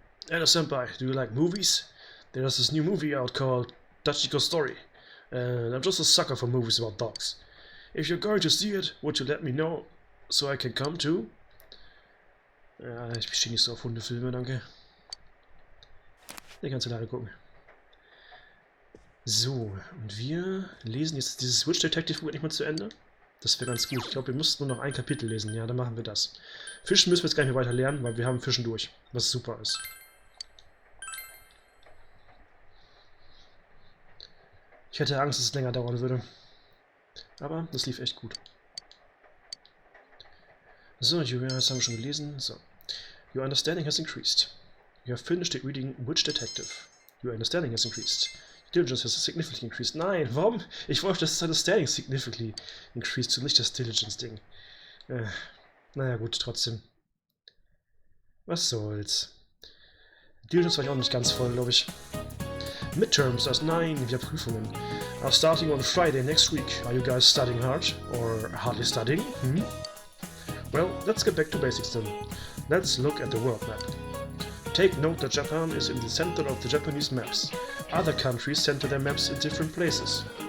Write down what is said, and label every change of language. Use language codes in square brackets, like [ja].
[en] Hello Senpai, do you like movies? There's this new movie out called Dachiko Story. And I'm just a sucker for movies about dogs. If you're going to see it, would you let me know so I can come too? [de] Ja, ich stehe nicht so auf Hundefilme, danke. Die kannst du leider gucken. So, und wir lesen jetzt dieses Witch Detective Buch endlich mal zu Ende. Das wäre ganz gut. Ich glaube, wir mussten nur noch ein Kapitel lesen. Ja, dann machen wir das. Fischen müssen wir jetzt gar nicht mehr weiter lernen, weil wir haben Fischen durch. Was super ist. Ich hätte Angst, dass es länger dauern würde. Aber das lief echt gut. So, das haben wir schon gelesen. So. [en] Your understanding has increased. You have finished reading Witch Detective. Your understanding has increased. Your diligence has significantly increased. [de] Nein, warum? Ich wollte, dass das [en] understanding significantly increased [de] und nicht das Diligence-Ding. Naja, gut, trotzdem. Was soll's. Diligence war ich auch nicht ganz voll, glaube ich. Midterms, nein, wieder Prüfungen. [en] Are starting on Friday next week. Are you guys studying hard? Or hardly studying? Well, let's get back to basics then. Let's look at the world map. Take note that Japan is in the center of the Japanese maps. Other countries center their maps in different places.